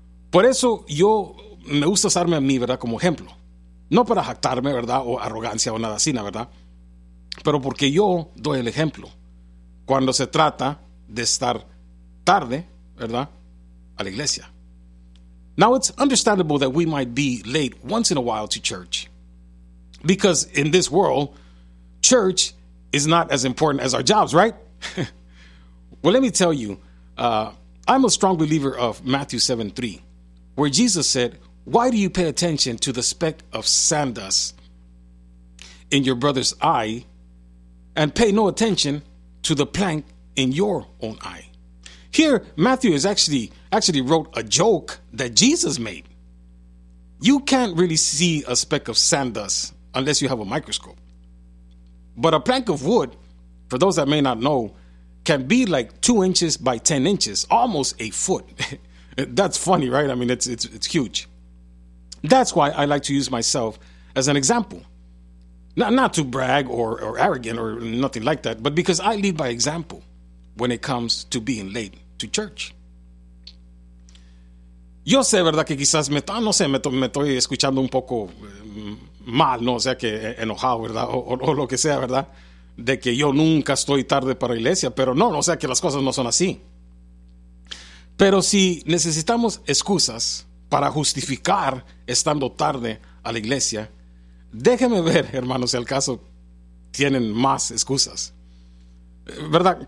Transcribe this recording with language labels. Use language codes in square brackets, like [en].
[es] Por eso yo me gusta usarme a mí, ¿verdad?, como ejemplo. No para jactarme, ¿verdad?, o arrogancia o nada así, ¿verdad? Pero porque yo doy el ejemplo. Cuando se trata de estar tarde, ¿verdad?, a la iglesia. [en] Now it's understandable that we might be late once in a while to church. Because in this world, church is not as important as our jobs, right? Well, let me tell you, I'm a strong believer of Matthew 7:3, where Jesus said, why do you pay attention to the speck of sand dust in your brother's eye and pay no attention to the plank in your own eye? Here, Matthew is actually wrote a joke that Jesus made. You can't really see a speck of sand dust unless you have a microscope. But a plank of wood, for those that may not know, can be like 2 inches by 10 inches, almost a foot. That's funny, right? I mean, it's huge. That's why I like to use myself as an example. Not to brag or arrogant or nothing like that, but because I lead by example when it comes to being late to church. [es] Yo sé, ¿verdad?, que quizás me estoy escuchando un poco mal, ¿no? O sea, que enojado, ¿verdad? O lo que sea, ¿verdad? De que yo nunca estoy tarde para la iglesia, pero no, o sea, que las cosas no son así. Pero si necesitamos excusas para justificar estando tarde a la iglesia, déjeme ver, hermanos, si al caso tienen más excusas. ¿Verdad?